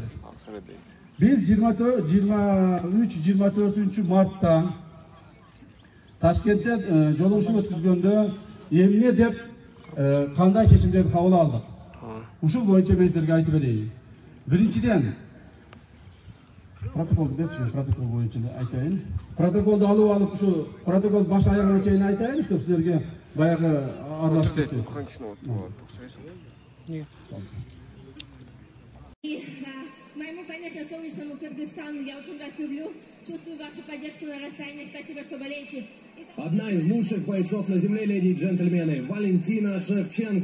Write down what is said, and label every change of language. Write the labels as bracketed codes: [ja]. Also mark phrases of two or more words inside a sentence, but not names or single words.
[ky] Биз 23-24 мартта Ташкентте жолугушуу өткүзгөндө эмне деп кандай чечимдерди кабыл алдык? Ушул боюнча мен силерге айтып берейин. Биринчиден протокол боюнча айтайын. Протоколду алып ушу протокол баш аягына чейин айтайын, чтобы силерге баягы аралашып кетпесин. [ru] Моему, конечно, солнечному Кыргызстану я очень вас люблю. Чувствую вашу поддержку на расстоянии. Спасибо, что болеете. Одна из лучших бойцов на земле, леди и джентльмены, Валентина Шевченко.